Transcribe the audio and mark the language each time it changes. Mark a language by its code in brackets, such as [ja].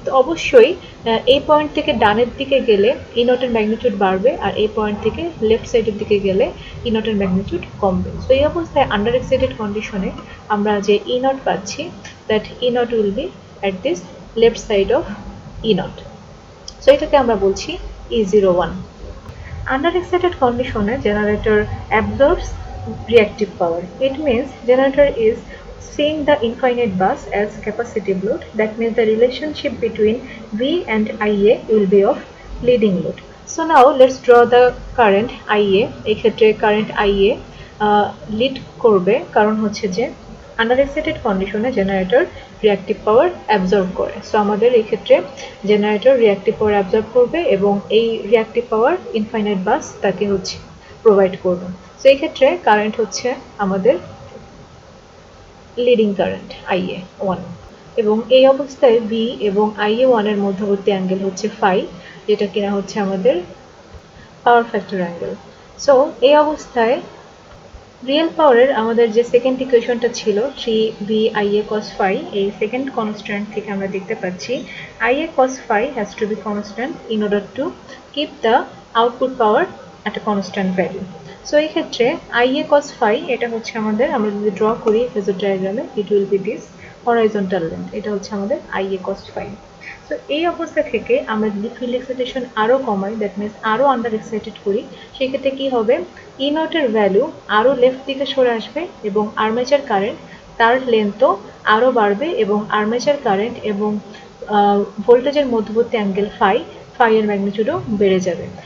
[bn] তো অবশ্যই এই পয়েন্ট থেকে ডানের দিকে গেলে ই নটের ম্যাগনিটিউড বাড়বে, আর এই পয়েন্ট থেকে লেফট সাইডের দিকে গেলে ই নটের ম্যাগনিটিউড কমবে। তো এই অবস্থায় আন্ডার এক্সাইটেড কন্ডিশনে আমরা যে ই নট পাচ্ছি, [en] That E naught will be at this left side of E naught. [bn] So এটাকে আমরা বলছি E01. [en] Under excited condition, a generator absorbs reactive power. It means generator is seeing the infinite bus as capacitive load. That means the relationship between V and IA will be of leading load. So now let's draw the current IA. [bn] এই ক্ষেত্রে current IA lead করবে কারণ হচ্ছে যে under excited কন্ডিশনে generator reactive পাওয়ার absorb করে। So আমাদের এই ক্ষেত্রে জেনারেটর রিঅ্যাক্টিভ পাওয়ার অ্যাবজর্ব করবে এবং এই রিঅ্যাক্টিভ পাওয়ার ইনফাইনাইট বাস তাকে হচ্ছে প্রোভাইড করবে। সো এই ক্ষেত্রে কারেন্ট হচ্ছে আমাদের লিডিং কারেন্ট IA1, এবং এই অবস্থায় V এবং IA1 এর মধ্যবর্তী অ্যাঙ্গেল হচ্ছে ফাই, যেটা কিনা হচ্ছে আমাদের পাওয়ার ফ্যাক্টর অ্যাঙ্গেল। সো এই অবস্থায় রিয়েল পাওয়ারের আমাদের যে সেকেন্ড ইকুয়েশনটা ছিল 3VIA cos phi, এই সেকেন্ড কনস্ট্যান্ট থেকে আমরা দেখতে পাচ্ছি [en] IA cos phi has to be constant in order to keep the output power at a constant value. [bn] So এই ক্ষেত্রে IA cos phi এটা হচ্ছে আমাদের, আমরা যদি ড্র করি ফেজর ডায়াগ্রামে, [en] it will be this horizontal length, [bn] এটা হচ্ছে আমাদের IA cos phi। তো এই অবস্থা থেকে আমরা যদি ফিল্ড এক্সাইটেশন আরও কমাই, [en] that means [bn] আরও আন্ডার এক্সাইটেড করি, সেক্ষেত্রে কী হবে, ই নটের ভ্যালু আরও লেফট দিকে সরে আসবে এবং আর্মেচার কারেন্ট তার লেন্থও আরও বাড়বে এবং আর্মেচার কারেন্ট এবং ভোল্টেজের মধ্যবর্তী অ্যাঙ্গেল ফাই এর ম্যাগনিটিউডও বেড়ে যাবে।